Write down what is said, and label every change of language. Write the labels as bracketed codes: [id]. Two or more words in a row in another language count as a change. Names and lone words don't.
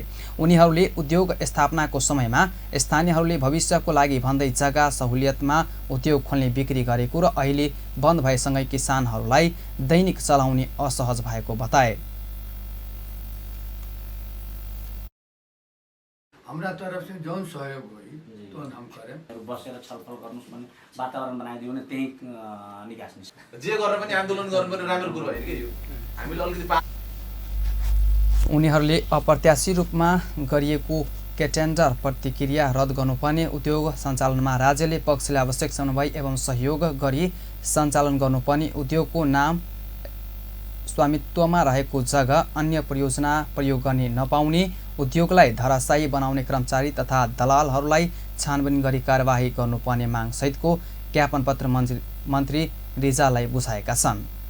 [ne] उनीहरूले उद्योग स्थापनाको समयमा स्थानीयहरूले भविष्यको लागि भन्दै जग्गा सहुलियतमा उद्योग खोल्ने बिक्री गरेको र अहिले बन्द भएसँगै किसानहरूलाई दैनिक चलाउने असहज भएको बताए। [bho] हमारा तरफ से जौन सहयोग हुई तो हम करें। [ne] बसेर छलफल गर्नुस् भन्ने वातावरण बनाइदियो भने त्यही निकास निस्क्छ। जे गरेर पनि आन्दोलन गर्नुपर्ने राम्रो कुरो होइन के यो हामीले अलिकति उनीहरूले अप्रत्याशित रूपमा गरिएको टेन्डर प्रतिक्रिया रद्द गर्नुपर्ने, उद्योग सञ्चालनमा राज्यले पक्षले आवश्यक समन्वय एवं सहयोग गरी सञ्चालन गर्नुपर्ने, उद्योगको नाम स्वामित्वमा रहेको जग्गा अन्य परियोजना प्रयोग गर्ने नपाउने, उद्योगलाई धराशायी बनाउने कर्मचारी तथा दलालहरूलाई छानबिन गरी कारबाही गर्नुपर्ने माग सहितको ज्ञापन पत्र मन्त्री रिजाललाई बुझाएका छन्।